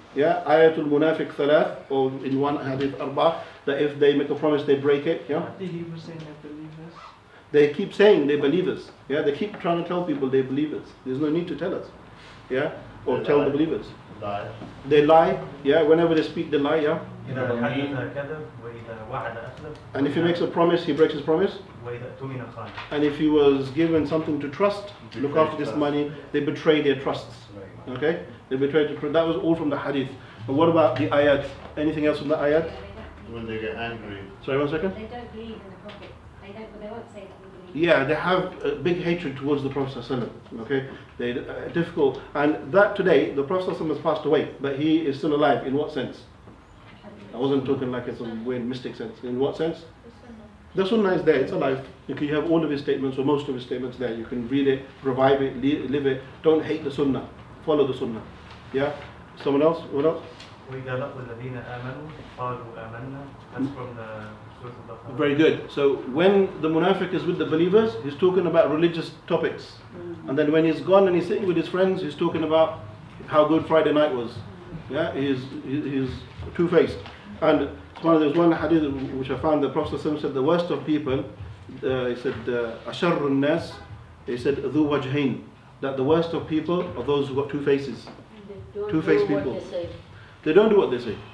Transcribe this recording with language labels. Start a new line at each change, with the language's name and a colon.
English: Yeah, ayatul munafiq thalath, or in one hadith arba, that if they make a promise they break it. Yeah. What did he was saying that believers? They keep saying they're believers. Yeah, they keep trying to tell people they're believers. There's no need to tell us. Yeah, or tell the believers. Lie. They lie. Yeah, whenever they speak, they lie. Yeah.
Arabic: إذا حدث كذب وإذا وعد أخلف.
English: And if he makes a promise, he breaks his promise.
Arabic: وإذا اؤتمن خان.
English: And if he was given something to trust, look after this money, they betray their trusts. Okay, they betray the trust. That was all from the hadith. But what about the ayat? Anything else from the ayat? When they get angry. Sorry, 1 second. They don't believe in the Prophet. They won't say that we believe. Yeah, they have a big hatred towards the Prophet ﷺ. Okay, they difficult, and that today the Prophet ﷺ has passed away, but he is still alive. In what sense? I wasn't talking like it's a weird mystic sense. In what sense? The Sunnah is there. It's alive. You have all of his statements or most of his statements there. You can read it, revive it, live it. Don't hate the Sunnah. Follow the Sunnah. Yeah. Someone else? What else?
Arabic: وإذا لقوا الذين آمنوا قالوا آمنا.
English: That's from the Surah Baqarah. Very good. So when the munafiq is with the believers, he's talking about religious topics. And then when he's gone and he's sitting with his friends, he's talking about how good Friday night was. Yeah, he's two-faced. And there's one hadith which I found, the Prophet said the worst of people, he said,
Arabic: أَشَرُّ النَّاسِ,
English: he said,
Arabic: ذُو وَجْهَيْنِ,
English: that the worst of people are those who got two faces. Two-faced people. They don't do what they say.